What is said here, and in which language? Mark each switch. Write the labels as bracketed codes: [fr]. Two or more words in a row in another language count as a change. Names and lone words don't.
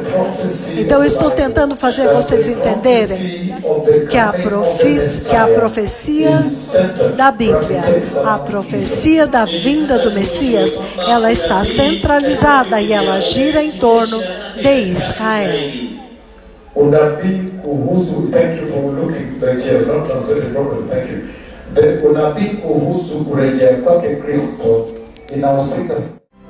[pt] Então eu estou tentando fazer vocês entenderem que a profecia da Bíblia, a profecia da vinda do Messias, ela está centralizada e ela gira em torno de Israel. [sw] Unabii kuhusu, [en] thank you for looking like he has not translated properly, thank you. [sw] Unabii kuhusu kurejea kwake Kristo inahusika